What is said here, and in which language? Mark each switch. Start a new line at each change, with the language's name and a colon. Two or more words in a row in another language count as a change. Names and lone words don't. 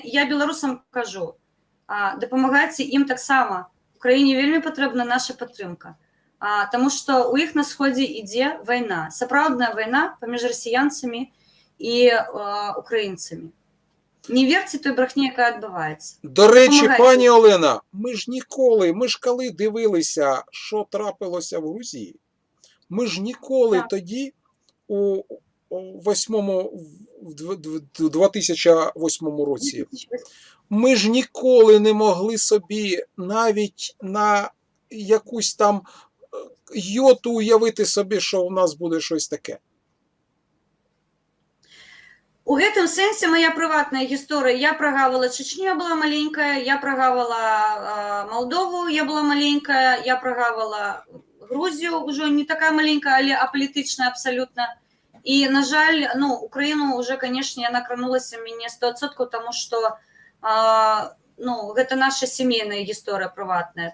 Belarusian: Я беларусам кажу, дапамагайце ім таксама. Украіне вельмі патрэбна наша падтрымка. Таму што ў іх на сходзе ідзе вайна, сапраўдная вайна паміж расіянцамі і украінцамі.
Ukrainian: Не верце той брехні, яка адбывається. До речі, пані Олена, ми ж коли дивилися, що трапилося в Грузії, ми ж ніколи тоді у 2008 році, ми ж ніколи не могли собі навіть на якусь там йоту уявити собі, що у нас буде щось таке.
Belarusian: У гэтым сэнсе моя прыватная гісторыя. Я прагавала Чечню, я была маленькая, я прагавала Молдову, я была маленькая, я прагавала Грузію, ўжо не такая маленькая, але апалітычная абсалютна. І, на жаль, Украіну ўжо, канешне, яна кранулася мяне 100%, таму што гэта наша сямейная гісторыя прыватная.